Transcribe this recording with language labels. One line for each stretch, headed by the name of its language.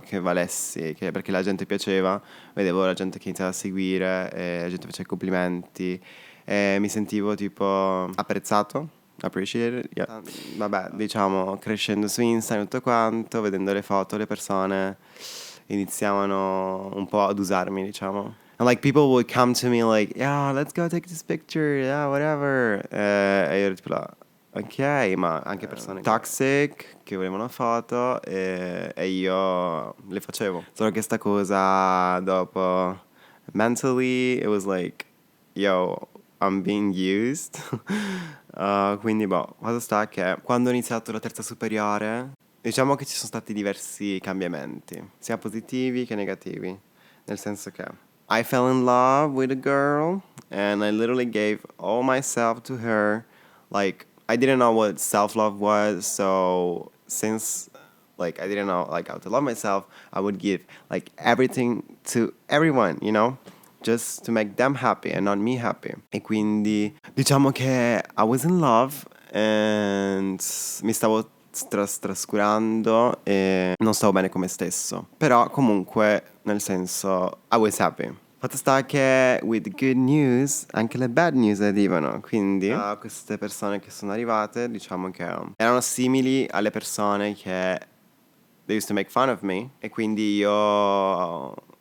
Italian: Che valessi, perché la gente piaceva, vedevo la gente che iniziava a seguire e la gente faceva i complimenti e mi sentivo tipo apprezzato.
English: Appreciated, yeah.
Italian: Vabbè, diciamo, crescendo su Instagram e tutto quanto, vedendo le foto, le persone iniziavano un po' ad usarmi, diciamo.
English: And like people would come to me like, yeah, let's go take this picture, yeah, whatever.
Italian: E io ero tipo là, ok, ma anche persone toxic che volevano foto e io le facevo. Solo che sta cosa dopo,
English: mentally, it was like, yo, I'm being used.
Italian: Quindi, boh, cosa sta che quando ho iniziato la terza superiore, diciamo che ci sono stati diversi cambiamenti, sia positivi che negativi. Nel senso che
English: I fell in love with a girl and I literally gave all myself to her. Like, I didn't know what self-love was, so since like I didn't know like how to love myself, I would give like everything to everyone, you know? Just to make them happy and not me happy.
Italian: E quindi diciamo che
English: I was in love
Italian: and mi stavo trascurando e non stavo bene con me stesso. Però comunque, nel senso,
English: I was happy.
Italian: Fatto sta che
English: with good news
Italian: anche le
English: bad news
Italian: arrivano, quindi queste persone che sono arrivate diciamo che erano simili alle persone che
English: they used to make fun of me
Italian: e quindi io